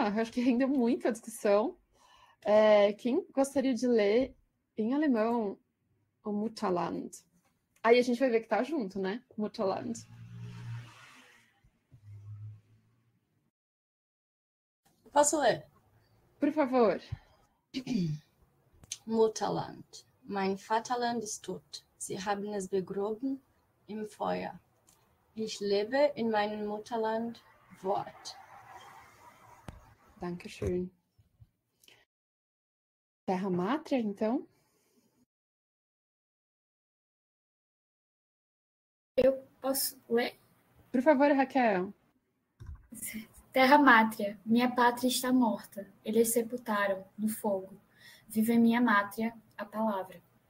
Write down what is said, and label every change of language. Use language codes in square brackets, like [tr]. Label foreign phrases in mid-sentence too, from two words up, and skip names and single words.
[pt] Acho que rendeu muita discussão. Quem gostaria de ler em alemão o Mutterland? Aí a gente vai ver que tá junto, né? Mutterland. Posso ler? Por favor. [de] Mutterland. Mein Vaterland ist tot. Sie haben es begraben im Feuer. Ich lebe in meinem Mutterland. Wort. Dankeschön. [pt] Terra Mátria, então? Eu posso ler? Por favor, Raquel. Terra Mátria, minha pátria está morta. Eles sepultaram no fogo. Vive em minha mátria a palavra.